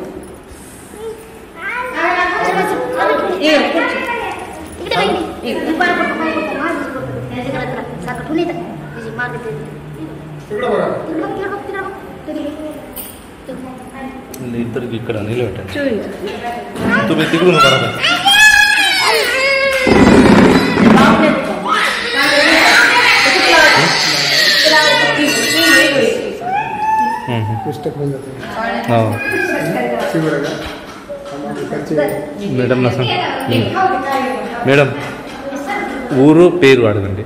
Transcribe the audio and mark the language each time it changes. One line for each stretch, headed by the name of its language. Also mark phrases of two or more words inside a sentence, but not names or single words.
Telugu: ఇద్దరికి ఇక్కడ నిలబెట్టండి. చూపించండి.
Marathi: तुम्ही तिकडून बरोबर
Telugu: మేడం మేడం ఊరు పేరు అడగండి.